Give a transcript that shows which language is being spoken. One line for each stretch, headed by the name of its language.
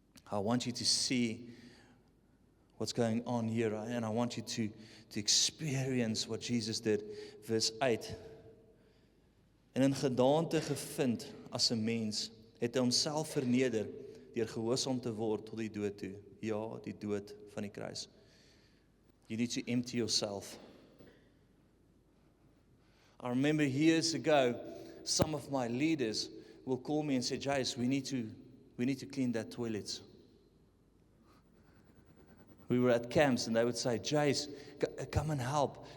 English: I want you to see what's going on here, and I want you to experience what Jesus did.
Afrikaans: Vers 8. En in gedaante gevind as 'n mens, het hy homself verneder deur gehoorsaam te word tot die dood toe. Ja, die dood van die kruis.
English: You need to empty yourself. I remember years ago, some of my leaders will call me and say, Jace, we need to clean that toilets. We were at camps and they would say, Jace, come and help.